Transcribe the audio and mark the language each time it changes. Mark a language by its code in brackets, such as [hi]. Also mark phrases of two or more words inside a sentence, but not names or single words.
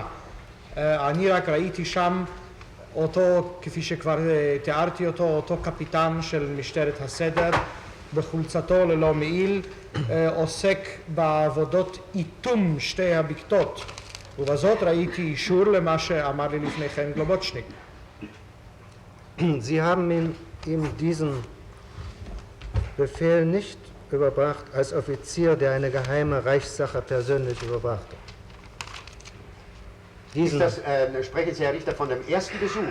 [he] אני רק ראיתי שם אותו, כפי שכבר תיארתי אותו קפיטן של משטרת הסדר, בחולצתו ללא מעיל, עוסק בעבודות איתום שתי הבקתות, ובזאת ראיתי אישור למה שאמר לי לפני כן גלובוצ'ניק. [de] Sie haben ihm diesen Befehl nicht überbracht als Offizier, der eine geheime Reichssache persönlich überbrachte. Sprechen Sie, Herr Richter, von dem ersten Besuch?